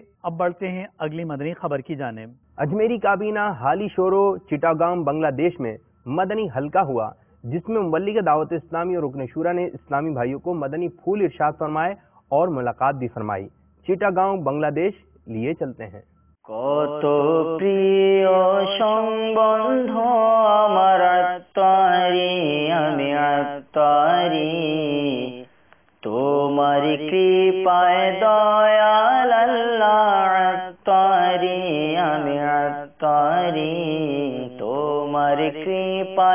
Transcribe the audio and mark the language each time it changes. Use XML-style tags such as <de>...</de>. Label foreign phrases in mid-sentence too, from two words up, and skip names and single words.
<ur>اب بڑھتے ہیں اگلی مدنی خبر کی جانب. اجمیری کابینہ حالی شورو چٹاگام بنگلہ دیش میں مدنی حلقہ ہوا، جس میں مبلغ دعوت اسلامی اور رکن شورا نے اسلامی بھائیوں کو مدنی پھول ارشاد فرمائے اور ملاقات بھی فرمائی. چٹاگام بنگلہ دیش لیے چلتے ہیں.</ur> <bn>কত প্রিয় সম্বন্ধ আমার আত্মারি, আমি আত্মারি তোমার কৃপায় দয়াল আল্লাহ আত্মারি, আমি আত্মারি তোমার কৃপায়</bn>